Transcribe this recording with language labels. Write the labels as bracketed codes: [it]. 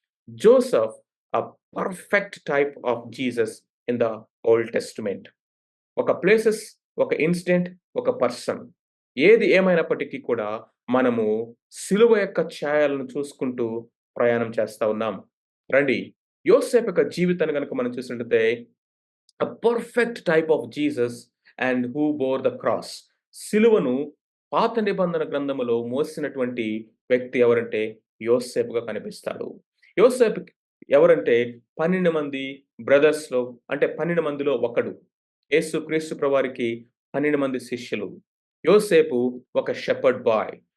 [en] Joseph, a perfect type of Jesus in the Old Testament. [te] ఒక places, ఒక incident, ఒక person. ఏది ఏమైనప్పటికీ కూడా మనము సిలువ యొక్క ఛాయలను చూసుకుంటూ ప్రయాణం చేస్తా ఉన్నాం. రండి, యోసేపు యొక్క జీవితాన్ని గనుక మనం చూసినట్లయితే [en] a perfect type of Jesus and who bore the cross. [te] సిలువను పాత నిబంధన గ్రంథములో మోసినటువంటి వ్యక్తి ఎవరంటే యోసేపుగా కనిపిస్తాడు. యోసేపు ఎవరంటే 12 మంది బ్రదర్స్‌లో అంటే 12 మందిలో ఒకడు. యేసుక్రీస్తు ప్రభువారికి 12 మంది శిష్యులు. యోసేపు ఒక షెపర్డ్ బాయ్.